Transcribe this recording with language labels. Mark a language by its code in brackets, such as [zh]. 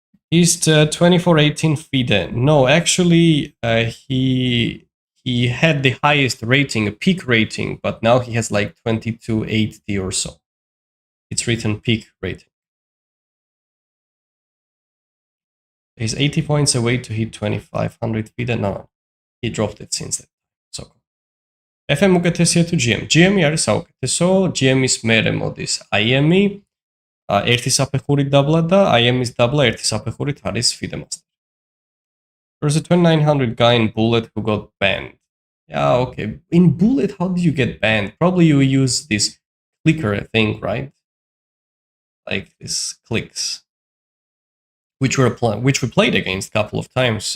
[en] He's 2418 FIDE. No, actually, he had the highest rating, a peak rating, but now he has like 2280 or so. It's written peak rating. He's 80 points away to hit 2500 FIDE. No, he dropped it since then. [ka] So FM უკეთესია თუ GM? GM-ი არის საუკეთესო, GM-ის მერე მოდის IM-ი, ერთი საფეხურით დაბლა და IM-ის დაბლა ერთი საფეხურით არის FIDE Master. [en] There's a 2900 guy in Bullet who got banned. Yeah, okay. In Bullet, how did you get banned? Probably you use this clicker thing, right? Like this clicks, which we played against a couple of times.